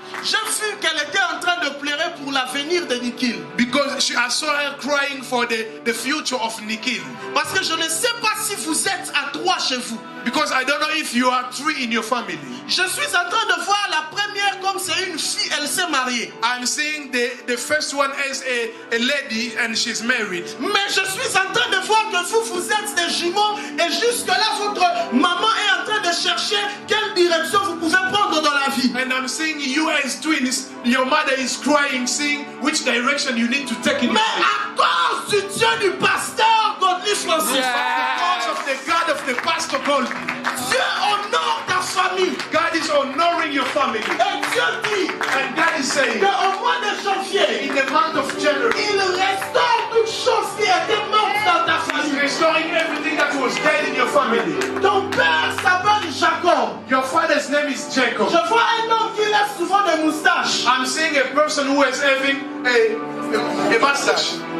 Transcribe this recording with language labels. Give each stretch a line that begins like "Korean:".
French: J'ai vu qu'elle était en train de pleurer pour l'avenir de Nikhil.
English: Because I saw her crying for the future of Nikhil.
French: Parce que je ne sais pas si vous êtes à 3 chez vous.
English: Because I don't know if you are 3 in your family.
French: Je suis en train de voir la première comme c'est une fille, elle s'est mariée.
English: I'm seeing the first one as a lady and she's married.
French: Mais je suis en train de voir que vous êtes des jumeaux et jusque-là votre maman est en train de chercher quelle direction vous pouvez prendre dans la vie.
English: And I'm seeing you as twins. Your mother is crying, seeing which direction you need to take in.
French: Mais à cause du Dieu du pasteur Godly Francis,
English: Because of the God of the pastor called you.
French: Dieu honore ta famille.
English: God is honoring your family.
French: Et Dieu dit
English: And God is saying,
French: qu'au mois de janvier,
English: in the month of January,
French: il restaure toute chose qui était morte dans ta
English: He's
French: famille.
English: restoring everything that was dead in your family.
French: Ton père s'appelle Jacob.
English: Your father's name is Jacob.
French: Je vois un homme qui lève souvent des moustaches.
English: I'm seeing a person who is having a mustache.